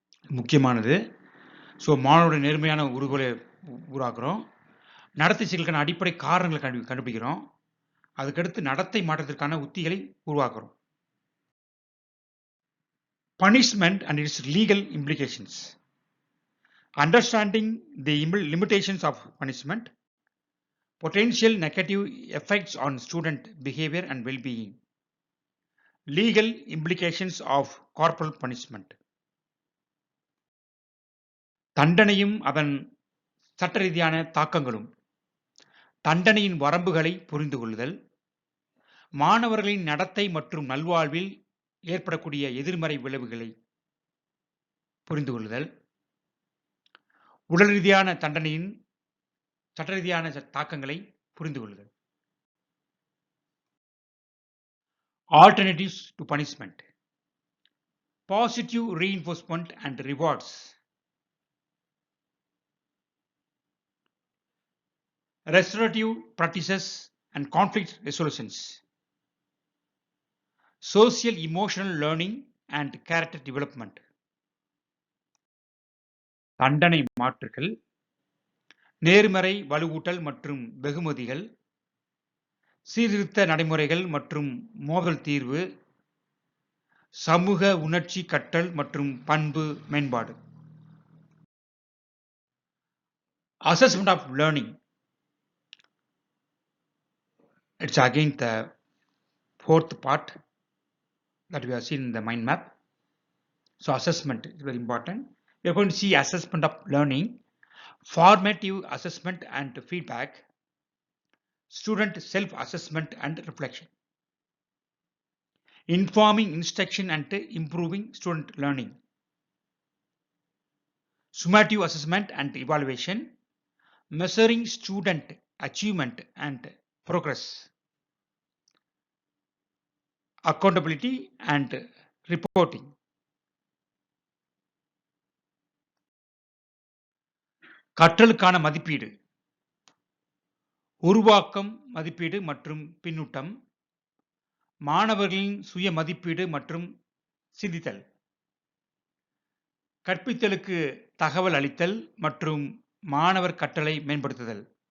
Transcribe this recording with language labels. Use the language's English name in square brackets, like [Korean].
[Tamil] முக்கியமானது. ஸோ மாணவருடன் நேர்மையான உறவுகளை உருவாக்குறோம், நடத்தை சிக்கலுக்கான அடிப்படை காரணங்களை கண்டுபிடிக்கிறோம், அதுக்கடுத்து நடத்தை மாற்றத்திற்கான உத்திகளை உருவாக்குறோம். [English] Punishment and its legal implications. Understanding the limitations of punishment, potential negative effects on student behavior and well-being, legal implications of corporal punishment. [Tamil] தண்டனையும் அதன் சட்ட ரீதியான தாக்கங்களும், தண்டனையின் வரம்புகளை புரிந்து கொள்ளுதல், மாணவர்களின் நடத்தை மற்றும் நல்வாழ்வில் ஏற்படக்கூடிய எதிர்மறை விளைவுகளை புரிந்து கொள்ளுதல், உடல் ரீதியான தண்டனையின் சட்ட ரீதியான தாக்கங்களை புரிந்து கொள்ளுதல். [English] Alternatives to punishment. Positive reinforcement and rewards. Restorative practices and conflict resolutions. Social emotional learning and character development. [Tamil] தண்டனை மாற்றுகள், நேர்மறை வலுவூட்டல் மற்றும் வெகுமதிகள், சீர்திருத்த நடைமுறைகள் மற்றும் மோதல் தீர்வு, சமூக உணர்ச்சி கற்றல் மற்றும் பண்பு மேம்பாடு. [English] Assessment of learning. It's again the fourth part that we have seen in the mind map. So assessment is very important. We are going to see assessment of learning, formative assessment and feedback, student self-assessment and reflection, informing instruction and improving student learning, summative assessment and evaluation, measuring student achievement and progress, accountability and reporting. [Tamil] கற்றலுக்கான மதிப்பீடு, உருவாக்கம் மதிப்பீடு மற்றும் பின்னூட்டம், மாணவர்களின் சுய மதிப்பீடு மற்றும் சிந்தித்தல், கற்பித்தலுக்கு தகவல் அளித்தல் மற்றும் மாணவர் கற்றலை மேம்படுத்துதல்.